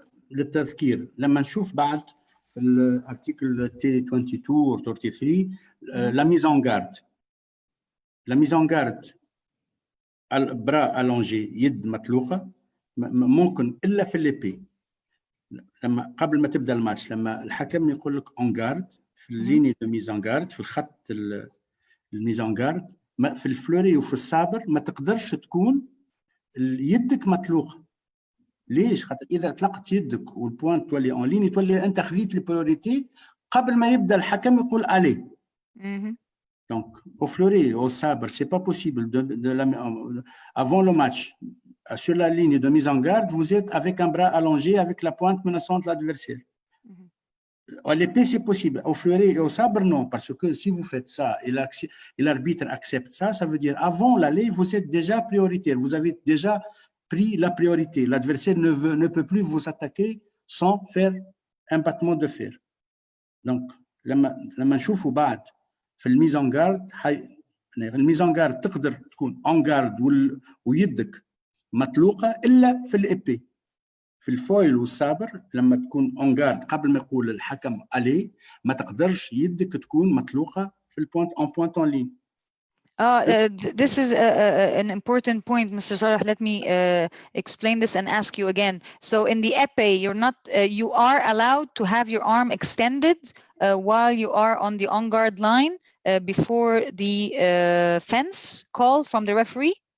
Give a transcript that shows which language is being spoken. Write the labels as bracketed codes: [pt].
[ar] للتذكير، لما نشوف بعد في الارتيكل تي 22 و 33 لا ميزون غارد، لا ميزون غارد البرا الونجي، يد مطلوقه، ممكن الا في الليبي لما قبل ما تبدا الماتش، لما الحكم يقول لك اون غارد في الليني دو ميزون غارد، في الخط الميزون غارد، في الفلوري وفي الصابر ما تقدرش تكون يدك مطلوقه. ليش؟ خاطر اذا اطلقت يدك والبوينت تولي اون ليني، تولي انت خذيت البريوريتي قبل ما يبدا الحكم يقول الي. [fr] دونك au fleuret, au sabre, c'est pas possible avant le match, sur la ligne de mise en garde, vous êtes avec un bras allongé avec la pointe menaçante de l'adversaire. À l'épée, c'est possible. Au fleuret et au sabre, non, parce que si vous faites ça et l'arbitre accepte ça, ça veut dire avant l'aller, vous êtes déjà prioritaire, vous avez déjà pris la priorité. L'adversaire ne peut plus vous attaquer sans faire un battement de fer. [ar] Donc, لما نشوفوا بعد في الميزون غارد، الميزون غارد تقدر تكون اون غارد ويدك مطلوقه الا في الابي. في الفويل والسابر لما تكون اون جارد قبل ما يقول الحكم الي ما تقدرش يدك تكون مطلوقه في البوينت اون لين. [en] This is an important point, Mr. Sarah. Let me explain this and ask you again. So in the épée, you are allowed to have your arm extended while you are on the on-guard line before the fence call from the referee?